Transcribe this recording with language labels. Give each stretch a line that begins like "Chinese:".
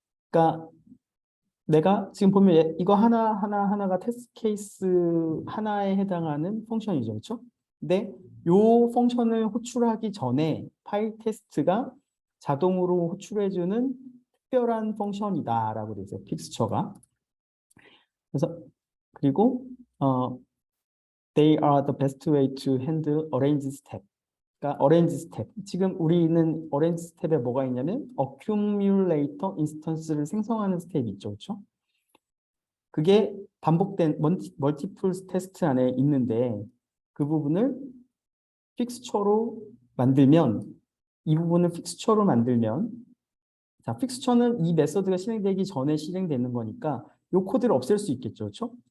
Korean: 그러니까 내가 지금 보면 이거 하나가 테스트 케이스 하나에 해당하는 펑션이죠. 그렇죠? 근데 요 펑션을 호출하기 전에 파일 테스트가 자동으로 호출해주는 특별한 펑션이다라고 되어 있어요. 픽스처가. 그래서 그리고
English: they are the best way to handle arrange step.
Korean: 그러니까
English: arrange step.
Korean: 지금 우리는 arrange step에 뭐가 있냐면 accumulator instance를 생성하는 스텝이 있죠. 그렇죠? 그게 반복된 멀티플 테스트 안에 있는데 그 부분을 픽스처로 만들면 이 부분을 픽스처로 만들면 자, 픽스처는 이 메서드가 실행되기 전에 실행되는 거니까 이 코드를 없앨 수 있겠죠. 그렇죠?